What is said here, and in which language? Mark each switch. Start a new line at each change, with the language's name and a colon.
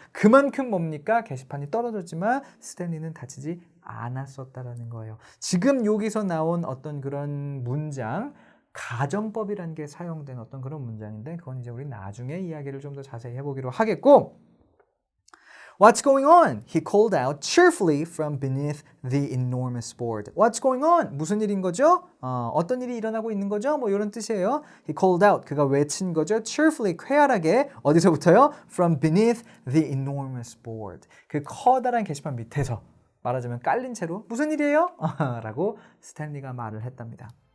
Korean: 그만큼 뭡니까? 게시판이 떨어졌지만 스탠리는 다치지 않았었다라는 거예요. 지금 여기서 나온 어떤 그런 문장 가정법이라는 게 사용된 어떤 그런 문장인데 그건 이제 우리 나중에 이야기를 좀 더 자세히 해보기로 하겠고
English: What's going on? He called out cheerfully from beneath the enormous board. What's going on?
Korean: 무슨 일인 거죠? 어떤 일이 일어나고 있는 거죠? 뭐 이런 뜻이에요.
English: He called out.
Korean: 그가 외친 거죠. cheerfully, 쾌활하게. 어디서부터요?
English: From beneath the enormous board.
Korean: 그 커다란 게시판 밑에서 말하자면 깔린 채로 무슨 일이에요? 라고 스탠리가 말을 했답니다.